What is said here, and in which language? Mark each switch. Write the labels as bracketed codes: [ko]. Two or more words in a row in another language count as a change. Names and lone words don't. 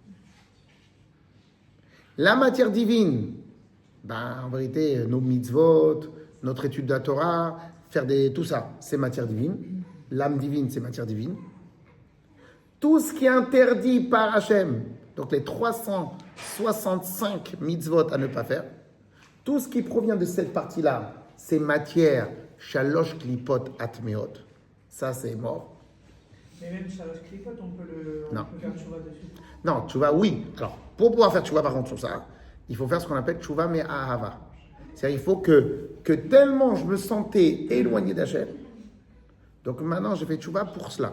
[fr] La matière divine, en vérité, nos mitzvot, notre étude de la Torah, tout ça, c'est matière divine. L'âme divine, c'est matière divine. Tout ce qui est interdit par Hachem, donc les 365 mitzvot à ne pas faire, tout ce qui provient de cette partie-là, c'est matière [he] שלש קליפות הטמאות. [fr] Ça, c'est mort. Mais même [he] שלש קליפות, [fr] on peut faire tchouva dessus. Non, tchouva, oui. Alors, pour pouvoir faire tchouva, par contre, sur ça, il faut faire ce qu'on appelle [he] תשובה מאהבה. [fr] C'est-à-dire, il faut que tellement je me sentais éloigné d'Hachem, donc maintenant, j'ai fait tchouva pour cela.